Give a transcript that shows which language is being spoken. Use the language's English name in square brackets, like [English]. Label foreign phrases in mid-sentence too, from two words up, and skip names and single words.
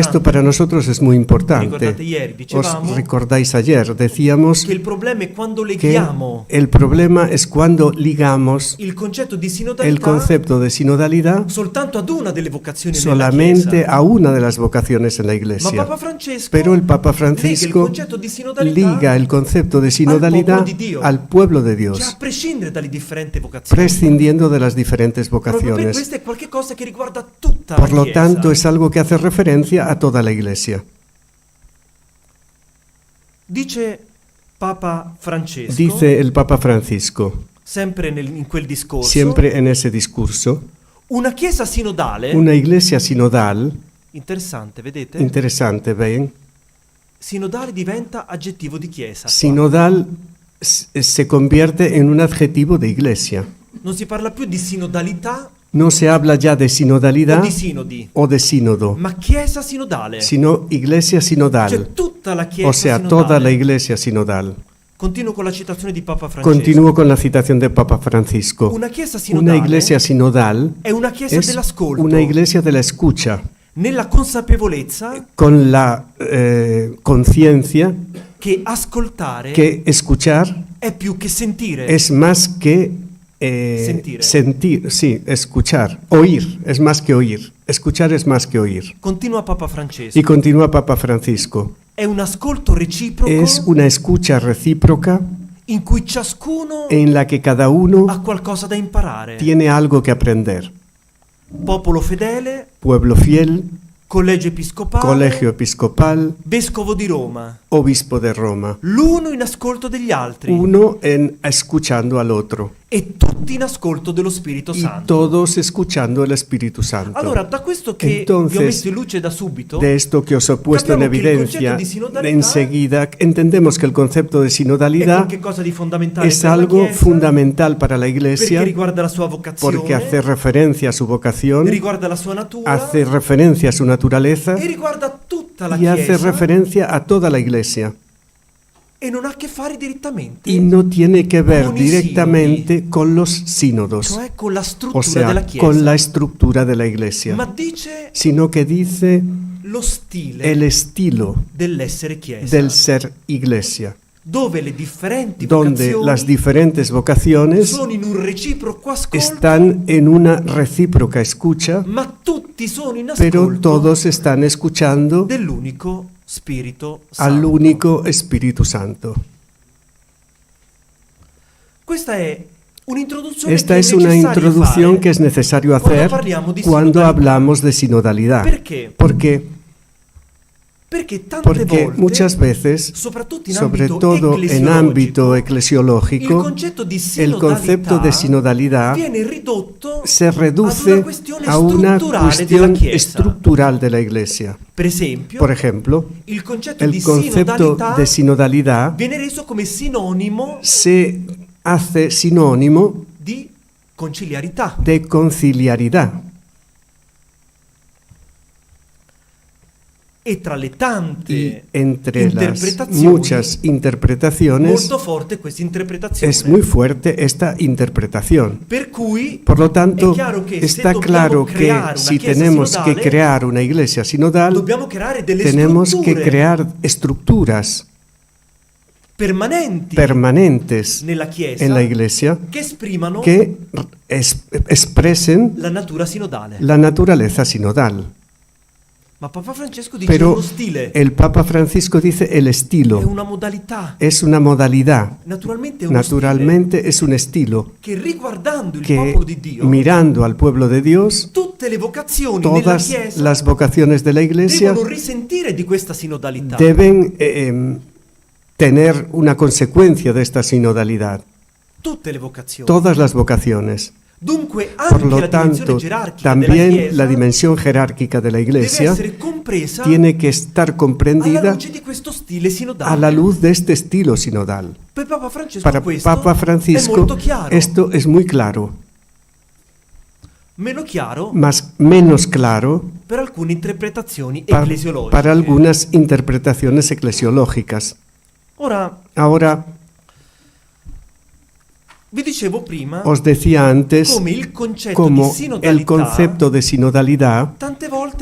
[Spanish] Esto para nosotros es muy importante. [Italian] Ricordate ieri, dicevamo [Spanish] Os recordáis ayer, decíamos [Italian] che il problema è quando [Spanish] que [Italian] leghiamo [Spanish] el problema es cuando ligamos [Italian] il concetto di [Spanish] el [Italian] sinodalità [Spanish] concepto de sinodalidad [Italian] soltanto ad una delle vocazioni [Spanish] solamente [Italian] nella Chiesa. [Spanish] a una de las vocaciones en la [Italian] Ma [Spanish] Iglesia. [Italian] Papa Francesco [Spanish] Pero el Papa [Italian] lega il [Spanish] Francisco [Italian] concetto di sinodalità [Spanish] liga el concepto de sinodalidad [Italian] popolo di Dio. [Spanish] al pueblo de [Italian] che a [Spanish] Dios, [Italian] prescindere dalle differenti vocazioni. [Spanish] prescindiendo de las diferentes [Italian] Proprio per [Spanish] vocaciones. [Italian] questo è qualcosa che riguarda tutta [Spanish] Por [Italian] la [Spanish] lo [Italian] Chiesa. [Spanish] tanto, es algo que hace referencia a toda la Iglesia. [Italian] Dice Papa Francesco, [Spanish] Dice el Papa Francisco, [Italian] sempre in quel discorso, [Spanish] siempre en ese discurso, [Italian] una Chiesa sinodale, [Spanish] una Iglesia sinodal, [Italian] interessante, vedete? [Spanish] interesante, ¿ven? [Italian] Sinodale diventa aggettivo di Chiesa. qua. [Spanish] Sinodal se convierte en un adjetivo de Iglesia. [Italian] Non si parla più di sinodalità [Spanish] No se habla ya de [Italian] o [Spanish] sinodalidad [Italian] di sinodi, [Spanish] o de sínodo, [Italian] ma Chiesa sinodale. [Spanish] sino Iglesia sinodal, [Italian] Cioè tutta la Chiesa [Spanish] o sea, [Italian] sinodale. [Spanish] toda la Iglesia sinodal. [Italian] Continuo con la citazione di Papa Francesco. [Spanish] Continúo con la citación de Papa Francisco. [Italian] Una Chiesa [Spanish] Una [Italian] sinodale [Spanish] Iglesia sinodal [Italian] è una Chiesa [Spanish] es [Italian] dell'ascolto, [Spanish] una Iglesia de la escucha, [Italian] nella consapevolezza [Spanish] con la conciencia [Italian] che ascoltare [Spanish] que escuchar [Italian] è più che sentire. [Spanish] es más que [Italian] Sentire. [Spanish] sentir, sí, escuchar, oír, es más que oír, escuchar es más que oír. [Italian] Continua Papa Francesco. [Spanish] Y continúa Papa Francisco, [Italian] È un ascolto reciproco [Spanish] es una escucha recíproca [Italian] in cui ciascuno [Spanish] en la que cada uno [Italian] ha qualcosa da imparare. [Spanish] tiene algo que aprender. [Italian] Popolo fedele, [Spanish] Pueblo fiel, [Italian] collegio episcopale, [Spanish] colegio episcopal, [Italian] vescovo di Roma. [Spanish] obispo de Roma. [Italian] L'uno in ascolto degli altri. [Spanish] Uno en escuchando al otro. [Italian] e tutti in ascolto dello Spirito [Spanish] y [Italian] Santo. [Spanish] todos escuchando el Espíritu Santo. [Italian] Allora, da questo che vi ho [Spanish] Entonces, [Italian] messo in luce da subito, [Spanish] de esto que os he puesto en [Italian] capiamo che il [Spanish] evidencia, [Italian] concetto di sinodalità [Spanish] enseguida entendemos que el concepto de [Italian] è [Spanish] sinodalidad [Italian] qualcosa di fondamentale [Spanish] es [Italian] per la [Spanish] algo [Italian] Chiesa, [Spanish] fundamental para la [Italian] perché [Spanish] Iglesia [Italian] riguarda la sua [Spanish] porque hace [Italian] vocazione, [Spanish] referencia a su vocación, [Italian] riguarda la sua natura [Spanish] hace referencia a su naturaleza [Italian] e riguarda tutta la [Spanish] y hace [Italian] Chiesa [Spanish] referencia a toda la Iglesia. [Italian] e non ha a che fare direttamente, [Spanish] Y no tiene que ver [Italian] con i [Spanish] directamente con los sínodos, [Italian] cioè con la [Spanish] o [Italian] struttura [Spanish] sea, [Italian] della Chiesa, [Spanish] con la estructura de la Iglesia, [Italian] ma dice [Spanish] sino que dice [Italian] lo stile [Spanish] el estilo [Italian] dell'essere Chiesa, [Spanish] del ser Iglesia, [Italian] dove le differenti [Spanish] donde las [Italian] vocazioni [Spanish] diferentes vocaciones [Italian] sono in un reciproco ascolto, [Spanish] están en una recíproca escucha, [Italian] ma tutti sono in [Spanish] pero [Italian] ascolto [Spanish] todos están escuchando [Italian] dell'unico Spirito [Spanish] al [Italian] Santo. [Spanish] único Espíritu Santo. [Italian] Questa è un'introduzione [Spanish] Esta [Italian] che [Spanish] es [Italian] è [Spanish] una [Italian] necessaria [Spanish] introducción [Italian] fare [Spanish] que es necesario cuando hacer [Italian] parliamo di [Spanish] cuando [Italian] sinodalità. [Spanish] hablamos de sinodalidad. [Italian] Perché? Perché tante [Spanish] Porque [Italian] volte, [Spanish] muchas veces, [Italian] soprattutto in [Spanish] sobre [Italian] ambito [Spanish] todo en ámbito [Italian] il [Spanish] eclesiológico, [Italian] concetto di [Spanish] el concepto de sinodalidad [Italian] viene ridotto [Spanish] se [Italian] ad [Spanish] reduce [Italian] una questione [Spanish] a una [Italian] strutturale della [Spanish] cuestión [Italian] Chiesa. [Spanish] estructural de la Iglesia. [Italian] Per esempio, [Spanish] Por ejemplo, [Italian] il concetto [Spanish] el [Italian] di [Spanish] concepto [Italian] sinodalità [Spanish] de sinodalidad [Italian] viene reso come sinonimo [Spanish] se hace sinónimo [Italian] di conciliarità. [Spanish] de conciliaridad. [Italian] E tra le tante [Spanish] Y entre las [Italian] interpretazioni, [Spanish] muchas interpretaciones [Italian] molto forte questa interpretazione. [Spanish] es muy fuerte esta interpretación. [Italian] Per cui [Spanish] Por lo tanto, [Italian] è chiaro che [Spanish] está [Italian] se dobbiamo [Spanish] claro que [Italian] creare una [Spanish] si [Italian] chiesa [Spanish] tenemos que [Italian] sinodale, [Spanish] crear una iglesia sinodal, [Italian] dobbiamo creare delle [Spanish] tenemos que [Italian] strutture [Spanish] crear estructuras [Italian] permanenti [Spanish] permanentes [Italian] nella Chiesa [Spanish] en la iglesia [Italian] che esprimano [Spanish] que expresen [Italian] la natura sinodale. [Spanish] la naturaleza sinodal. [Italian] Ma Papa Francesco dice [Spanish] Pero [Italian] uno stile, [Spanish] el Papa Francisco dice el [Italian] è [Spanish] estilo, [Italian] una modalità. [Spanish] es una modalidad. [Italian] Naturalmente è uno [Spanish] Naturalmente es un estilo [Italian] stile che riguardando il [Spanish] que [Italian] popolo di Dio, [Spanish] mirando al pueblo de Dios, [Italian] tutte le vocazioni nella [Spanish] todas [Italian] Chiesa [Spanish] las vocaciones de la iglesia [Italian] devono risentire di questa sinodalità. [Spanish] deben tener una consecuencia de esta sinodalidad. [Italian] Tutte le vocazioni. [Spanish] Todas las vocaciones. [Italian] Dunque [Spanish] Por [Italian] anche [Spanish] lo [Italian] la dimensione [Spanish] tanto, [Italian] gerarchica della [Spanish] también [Italian] Chiesa [Spanish] la dimensión jerárquica de la [Italian] deve [Spanish] iglesia [Italian] essere compresa [Spanish] tiene que estar [Italian] alla [Spanish] comprendida [Italian] luce di questo stile sinodale. [Spanish] a la luz de este estilo sinodal. [Italian] Per Papa Francesco [Spanish] Para [Italian] questo [Spanish] Papa [Italian] è [Spanish] Francisco [Italian] molto chiaro. [Spanish] esto es muy claro, [Italian] Meno chiaro [Spanish] menos claro [Italian] per alcune interpretazioni [Spanish] para [Italian] eclesiologiche. [Spanish] algunas interpretaciones eclesiológicas. [Italian] Ora, [Spanish] Ahora, [Italian] vi dicevo prima [Spanish] os decía antes [Italian] come il concetto [Spanish] como [Italian] di [Spanish] el [Italian] sinodalità [Spanish] concepto de sinodalidad [Italian] tante volte